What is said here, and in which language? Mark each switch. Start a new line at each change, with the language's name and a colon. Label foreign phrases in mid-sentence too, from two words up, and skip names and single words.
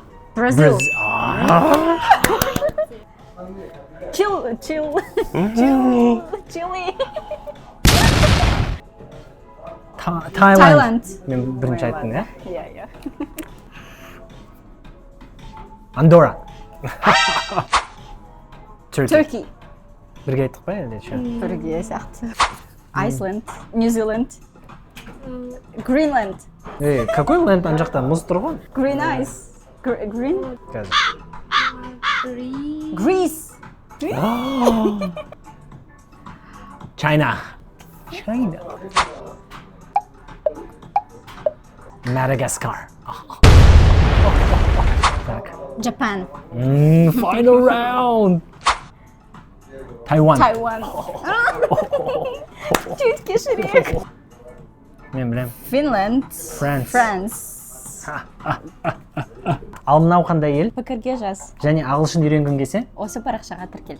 Kazakh: Brazil. Chile. Thailand. Thailand. Мен бірінші айттым, иә? Иә. Андорра. Turkey. Бірге айттық па әлде? Түркия сияқты. Iceland. New Zealand. Greenland. Какой ленд ана жақта мұз тұр ғой?
English: Green ice. Green.
Kazakh: Қазір. Greece. China. Madagascar. Так. Japan.
English: Final round. Taiwan.
Kazakh: Чуть кешірек. Мен білем. Finland. France. Ал мынау қандай ел? Пікірге жаз. Және ағылшын үйренгің келсе? Осы парақшаға тіркел.